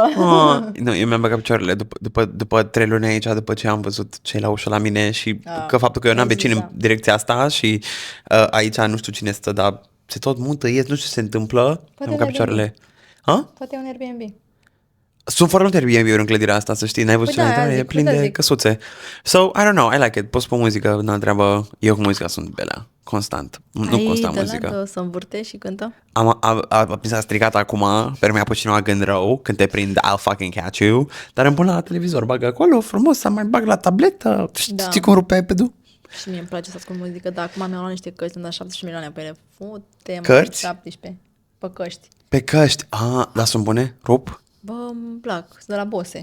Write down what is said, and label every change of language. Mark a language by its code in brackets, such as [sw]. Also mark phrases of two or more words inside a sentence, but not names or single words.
[ro] Nu, eu mi-am băgat picioarele după 3 luni aici, după ce am văzut cei la ușă la mine și că faptul că eu n-am vecini în direcția asta și aici nu știu cine stă, dar se tot mută, ies, nu știu ce se întâmplă. Mi-am băgat picioarele. Poate e un Airbnb. Sunt foarte multe Airbnb-uri în clădirea asta, să știi, n-ai văzut ce e plin de căsuțe. [en] So, I don't know, I like it. [ro] Poți pun muzică, n-am treabă. Eu cu muzica sunt belea, constant. Nu constant muzică. Să învârte și cântă? Mi s-a stricat acum, per mi-a pus cineva gând rău, când te prind, [en] I'll fucking catch you, [ro] dar îmi pun la televizor, bag acolo, frumos, să mai bag la tabletă, știi cum rupe iPad-ul? Și mie îmi place să ascult muzică, dar acum mi-am luat niște căști, îmi dat 17 milioane pe ele. Fute-mă, cărți? 17, pe căști. Pe căști, dar sunt bune? Rup? Bă, îmi plac, sunt de la Bose.